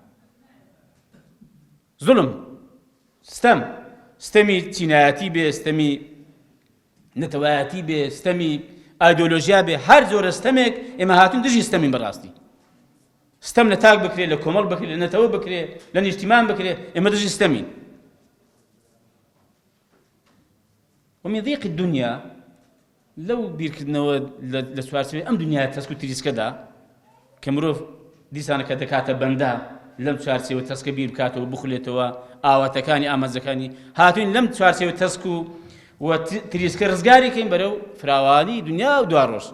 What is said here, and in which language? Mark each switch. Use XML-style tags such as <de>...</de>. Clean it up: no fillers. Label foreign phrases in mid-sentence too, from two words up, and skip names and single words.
<ckb>زوڵم ستەمی چینایەتی بێ، ستەمی نەتەوایەتی بێ، ستەمی ئایدۆلۆژیا بێ، هەر جۆرە ستەمێک ئێمە هاتوین دژی ستەمین بەڕاستی. ستەم لە تاک بکرێ، لە کۆمەڵ بکرێ، لە نەتەوە بکرێ، لە نیشتیمان بکرێ، ئێمە دژی ستەمین.</ckb> <ar>ومن ضيق الدنيا</ar> <ckb>لو بیرکردنەوە لە چوارچێوەی ئەم دنیای تەسک و تریسکەدا کە مرۆڤ دیسانە کە دەکاتە بەندە لەم چوارچێوە تەسکە بیر بکاتەوە بخولێتەوە ئاواتەکانی ئامانجەکانی، هاتوین لەم چوارچێوە تەسک و تریسکە ڕزگاریکەین بەرەو فراوانی دنیا و دوا ڕۆژ.</ckb>